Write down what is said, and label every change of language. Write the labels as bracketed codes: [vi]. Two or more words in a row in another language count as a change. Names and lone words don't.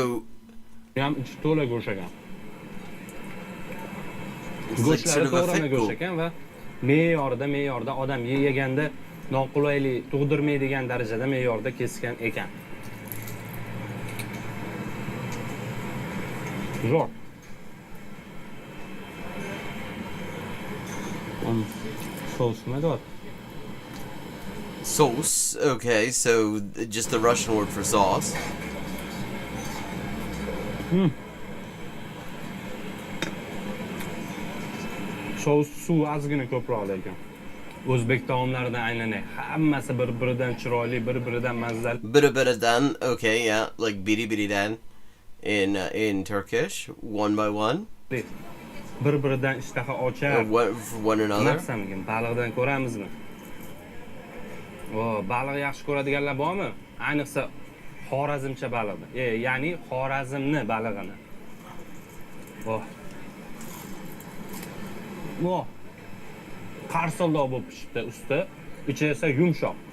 [uz] ham ichi to'la go'sht ekan. Go'shtlari to'g'rama go'sht ekan va me'yorda odam yeganda noqulaylik tug'dirmaydigan darajada me'yorda kesgan ekan. Zo'r. Sauce nima deyapti? [en] Sauce, okay, so just the Russian word for sauce. [uz] Sos suv ozgina ko'proq lekin. O'zbek taomlaridan aylanay. Hammasi bir-biridan chiroyli, bir-biridan mazzali. [en] Bir-biridan, okay, yeah, like biri-biridan in Turkish, one by one. [uz] Bir-biridan ishtaha ochar. [en] For one another. [uz] Maqsamgin baliqdan ko'ramizmi? Baliq yaxshi ko'radiganlar bormi? Ayniqsa Xorazmcha baliqni. Ya'ni Xorazmni balig'ini. Qarsildoq bo'lib pishibdi usti, ichi esa yumshoq.